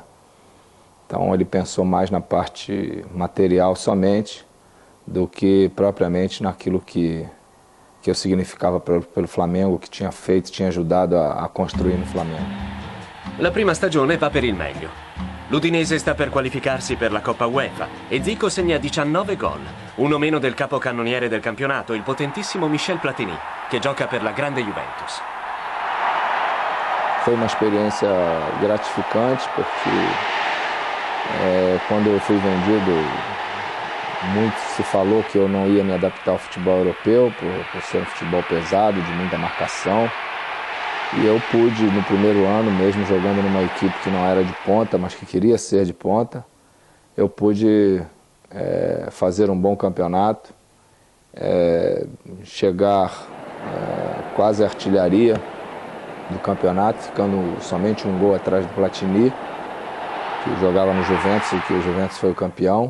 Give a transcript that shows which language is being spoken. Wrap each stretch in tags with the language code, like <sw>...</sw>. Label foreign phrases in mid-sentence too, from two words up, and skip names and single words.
<pt>Então ele pensou mais na parte material somente do que propriamente naquilo que eu significava pelo Flamengo, que tinha feito, tinha ajudado a construir no Flamengo.</pt> <it>La prima stagione va per il meglio. L'Udinese sta per qualificarsi per la Coppa UEFA e Zico segna 19 gol, uno meno del capocannoniere del campionato, il potentissimo Michel Platini, che gioca per la grande Juventus.</it> <pt>Foi uma experiência gratificante porque quando eu fui vendido, muito se falou que eu não ia me adaptar ao futebol europeu por ser um futebol pesado, de muita marcação. E eu pude, no primeiro ano, mesmo jogando numa equipe que não era de ponta, mas que queria ser de ponta, eu pude fazer um bom campeonato, chegar quase à artilharia do campeonato, ficando somente um gol atrás do Platini, que jogava no Juventus e que o Juventus foi o campeão.</pt>